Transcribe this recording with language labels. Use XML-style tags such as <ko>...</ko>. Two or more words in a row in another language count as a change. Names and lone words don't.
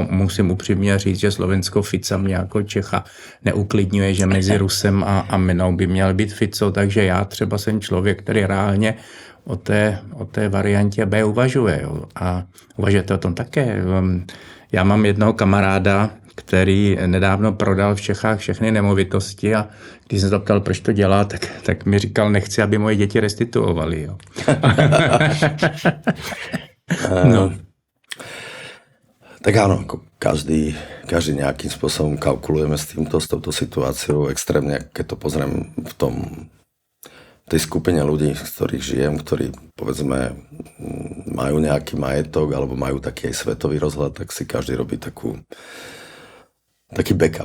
<cs>Musím upřímně říct, že Slovensko Fica mě jako Čecha neuklidňuje, že mezi Rusem a mnou by měl být Fico, takže já třeba jsem člověk, který reálně o té variantě B uvažuje. Jo. A uvažujete o tom také. Já mám jednoho kamaráda, který nedávno prodal v Čechách všechny nemovitosti a když jsem se ptal, proč to dělá, tak mi říkal, nechci, aby moje děti restituovaly. Jo. No.</cs> <sk>Tak áno, každý nejakým spôsobom kalkulujeme s touto situáciou extrémne, keď to pozriem v tej skupine ľudí, z ktorých žijem, ktorí povedzme majú nejaký majetok alebo majú taký aj svetový rozhľad, tak si každý robí taký backup.</sk>